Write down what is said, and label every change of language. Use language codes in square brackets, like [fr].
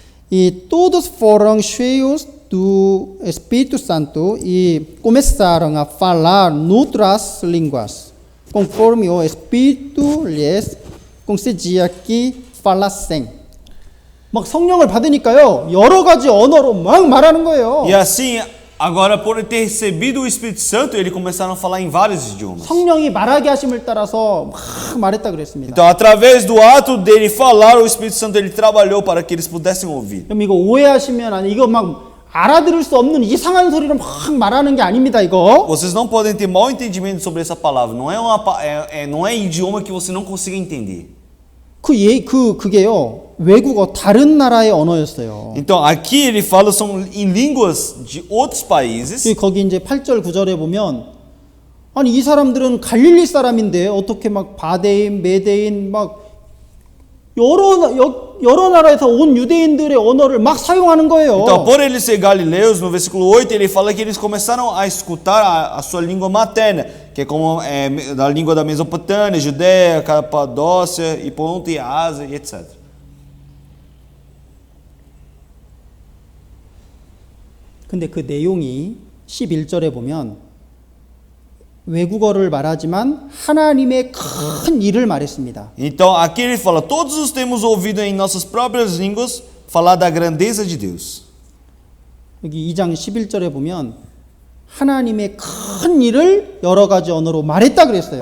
[pt] E todos foram cheios do Espírito Santo e começaram a falar noutras línguas, conforme o Espírito lhes concedia que falassem. [ko] 막 성령을 받으니까요, 여러 가지 언어로 막 말하는 거예요. [pt] E assim, agora por ter recebido o Espírito Santo, eles começaram a falar em vários idiomas. [ko] 성령이 말하게 하심을 따라서 막 말했다 그랬습니다. [pt] Então, através do ato dele falar, o Espírito Santo ele trabalhou para que eles pudessem ouvir. [ko] 그럼 이거 오해하시면 아니 이거 막 알아들을 수 없는 이상한 소리를 막 말하는 게 아닙니다, 이거. [pt] Vocês não podem ter mau entendimento sobre essa palavra. Não é idioma que você não consiga entender. [ko] 그게요. 외국어 다른 나라의 언어였어요. [pt] Então, aqui ele fala são em línguas de outros países. [ko] 거기 이제 8절 9절에 보면 아니 이 사람들은 갈릴리 사람인데 어떻게 막 바데인, 메데인 막 여러 나라에서 온 유대인들의 언어를 막 사용하는 거예요. [pt] Então, por eles ser galileus, no versículo 8, ele fala que eles começaram a escutar a sua língua materna, que é como da língua da Mesopotâmia, Judéia, Capadócia, e Ponto e Ásia, e etc. [ko] 근데 그 내용이 11절에 보면 외국어를 말하지만 하나님의 큰 일을 말했습니다. [pt] Então, aqui ele fala, todos os temos ouvido em nossas próprias línguas falar da grandeza de Deus. [ko] 여기 2장 11절에 보면 하나님의 큰 일을 여러 가지 언어로 말했다 그랬어요.